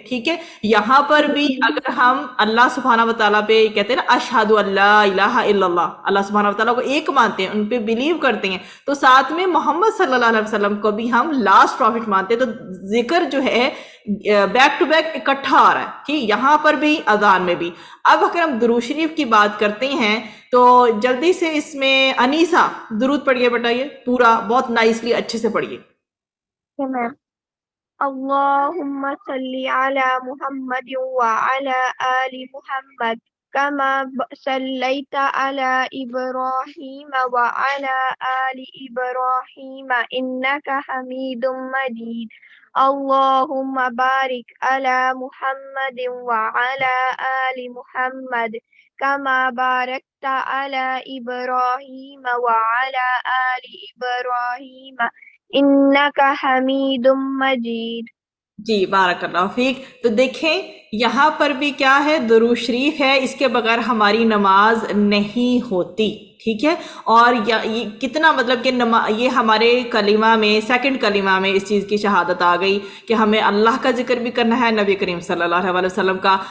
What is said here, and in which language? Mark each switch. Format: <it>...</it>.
<ur>ٹھیک ہے، یہاں پر بھی اگر ہم اللہ سبحانہ و تعالیٰ پہ کہتے ہیں نا</ur> <ar>اشہد ان لا الہ الا اللہ،</ar> <ur>اللہ سبحانہ و تعالیٰ کو ایک مانتے ہیں، ان پہ بلیو کرتے ہیں، تو ساتھ میں محمد صلی اللہ علیہ وسلم کو بھی ہم</ur> <en>last prophet</en> <ur>مانتے ہیں. تو ذکر جو ہے</ur> <en>back to back</en> <ur>اکٹھا آ رہا ہے. ٹھیک، یہاں پر بھی اذان میں بھی. اب اگر ہم درود شریف کی بات کرتے ہیں تو جلدی سے اس میں انیسہ درود پڑھیے بیٹا، یہ پورا بہت</ur> <en>nicely</en> <ur>اچھے سے پڑھیے. تمام.</ur> <ar>اللهم صل على محمد وعلى آل محمد كما صليت على إبراهيم وعلى آل إبراهيم إنك حميد مجيد. اللهم بارك على محمد وعلى آل محمد كما باركت على إبراهيم وعلى آل إبراهيم إنك حميد مجيد.</ar> <ur>جی</ur> <ar>بارک اللہ فیک.</ar> <ur>تو دیکھیں یہاں پر بھی کیا ہے، درود شریف ہے، اس کے بغیر ہماری نماز نہیں ہوتی. ٹھیک ہے، اور یہ کتنا مطلب کہ یہ ہمارے کلمہ میں، سیکنڈ کلمہ میں اس چیز کی شہادت آ گئی کہ ہمیں اللہ کا ذکر بھی کرنا ہے، نبی کریم صلی اللہ علیہ وسلم کا.</ur>